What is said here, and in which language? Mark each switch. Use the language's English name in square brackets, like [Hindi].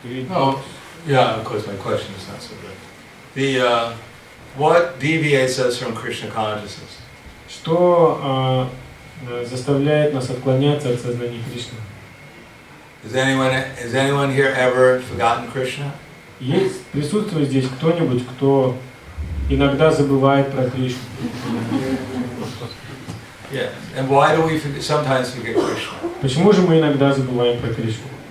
[English] Oh, yeah, of course, my question is not so good. What deviates us from Krishna consciousness? [Russian] Что заставляет нас отклоняться от сознания Кришны? [English] Has anyone here ever forgotten Krishna? [Russian] Присутствует здесь кто-нибудь, кто иногда забывает про Кришну? [English] Yes. And why do we sometimes forget Krishna? [Russian] Почему же мы иногда забываем про Кришну?